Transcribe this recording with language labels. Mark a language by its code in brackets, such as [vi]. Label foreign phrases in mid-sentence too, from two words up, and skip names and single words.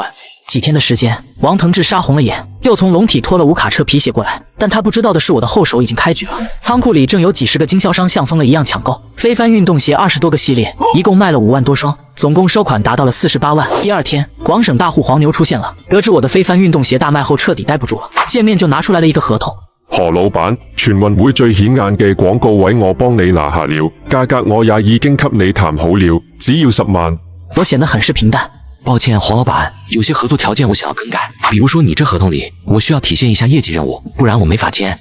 [zh] 几天的时间，王腾志杀红了眼，又从龙体拖了5卡车皮鞋过来。但他不知道的是，我的后手已经开局了。仓库里正有几10个经销商像疯了一样抢购非凡运动鞋20多个系列，一共卖了5万多双，总共收款达到了48万。第二天，广省大户黄牛出现了，得知我的非凡運動鞋大賣後徹底待不住了，見面就拿出來了一個合同。何老闆，全運會最顯眼嘅廣告位我幫你拿下了，價格我也已經給你談好了，只要10萬。我顯得很是平淡。抱歉，黄老板，有些合作条件我想要更改，比如說你這合同裡，我需要體現一下業績任務，不然我沒法簽。